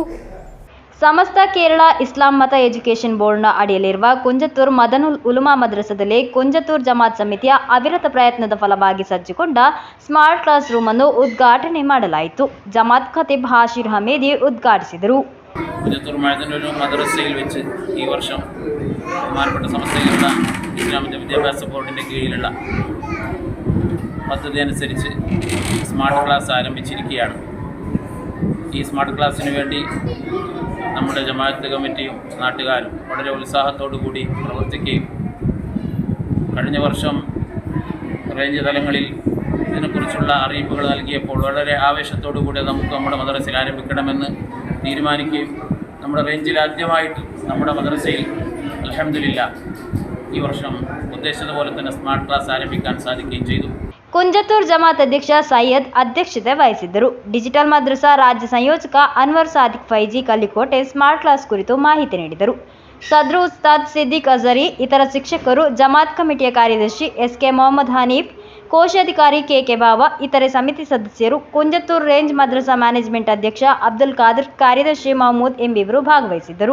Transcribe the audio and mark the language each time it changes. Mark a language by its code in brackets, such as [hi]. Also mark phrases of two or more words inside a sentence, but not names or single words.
[kn] ಸಮಸ್ತ ಕೇರಳ ಇಸ್ಲಾಂ ಮತ ಎಜುಕೇಷನ್ ಬೋರ್ಡ್ನ ಅಡಿಯಲ್ಲಿರುವ ಕುಂಜತ್ತೂರು ಮದನುಲ್ ಉಲುಮಾ ಮದ್ರಸದಲ್ಲಿ ಕುಂಜತ್ತೂರು ಜಮಾತ್ ಸಮಿತಿಯ ಅವಿರತ ಪ್ರಯತ್ನದ ಫಲವಾಗಿ ಸಜ್ಜುಗೊಂಡ [en] smart class room [kn] ಅನ್ನು ಉದ್ಘಾಟನೆ ಮಾಡಲಾಯಿತು. ಜಮಾತ್ ಖತೀಬ್ ಹಾಶಿರ್ ಹಮೀದಿ ಉದ್ಘಾಟಿಸಿದರು. [ml] കുഞ്ചത്തൂർ മഴത്തന്നൂർ മദ്രസയിൽ വെച്ച് ഈ വർഷം ബഹുമാനപ്പെട്ട സമസ്ത കേരള ഇസ്ലാമിക വിദ്യാഭ്യാസ ബോർഡിൻ്റെ കീഴിലുള്ള പദ്ധതി അനുസരിച്ച് [en] smart class [ml] ആരംഭിച്ചിരിക്കുകയാണ്. ഈ [en] smart class [ml] വേണ്ടി നമ്മുടെ ജമാഅത്ത് കമ്മിറ്റിയും നാട്ടുകാരും വളരെ ഉത്സാഹത്തോടു കൂടി പ്രവർത്തിക്കുകയും കഴിഞ്ഞ വർഷം റേഞ്ച് തലങ്ങളിൽ ഇതിനെക്കുറിച്ചുള്ള അറിയിപ്പുകൾ നൽകിയപ്പോൾ വളരെ ആവേശത്തോടു കൂടി നമുക്ക് നമ്മുടെ മദ്രസയിൽ ആരംഭിക്കണമെന്ന് തീരുമാനിക്കുകയും നമ്മുടെ റേഞ്ചിൽ ആദ്യമായിട്ട് നമ്മുടെ മദ്രസയിൽ അൽഹംദുലില്ലാഹ് ഈ വർഷം ഉദ്ദേശിച്ചതുപോലെ തന്നെ [en] smart class [ml] ആരംഭിക്കാൻ സാധിക്കുകയും ചെയ്തു. [kn] ಕುಂಜತ್ತೂರು ಜಮಾತ್ ಅಧ್ಯಕ್ಷ ಸೈಯದ್ ಅಧ್ಯಕ್ಷತೆ ವಹಿಸಿದ್ದರು. ಡಿಜಿಟಲ್ ಮದ್ರಸಾ ರಾಜ್ಯ ಸಂಯೋಜಕ ಅನ್ವರ್ ಸಾದಿಕ್ ಫೈಜಿ ಕಲ್ಲಿಕೋಟೆ [en] smart class [kn] ಕುರಿತು ಮಾಹಿತಿ ನೀಡಿದರು. ಸದ್ರು ಉಸ್ತಾದ್ ಸಿದ್ದಿಕ್ ಅಜರಿ, ಇತರ ಶಿಕ್ಷಕರು, ಜಮಾತ್ ಕಮಿಟಿಯ ಕಾರ್ಯದರ್ಶಿ ಎಸ್ಕೆ ಮೊಹಮ್ಮದ್ ಹನೀಫ್, ಕೋಶಾಧಿಕಾರಿ ಕೆಕೆ ಬಾವ, ಇತರೆ ಸಮಿತಿ ಸದಸ್ಯರು, ಕುಂಜತ್ತೂರು ರೇಂಜ್ ಮದ್ರಸಾ ಮ್ಯಾನೇಜ್ಮೆಂಟ್ ಅಧ್ಯಕ್ಷ ಅಬ್ದುಲ್ ಖಾದರ್, ಕಾರ್ಯದರ್ಶಿ ಮಹಮೂದ್ ಎಂಬಿವರು ಭಾಗವಹಿಸಿದ್ದರು.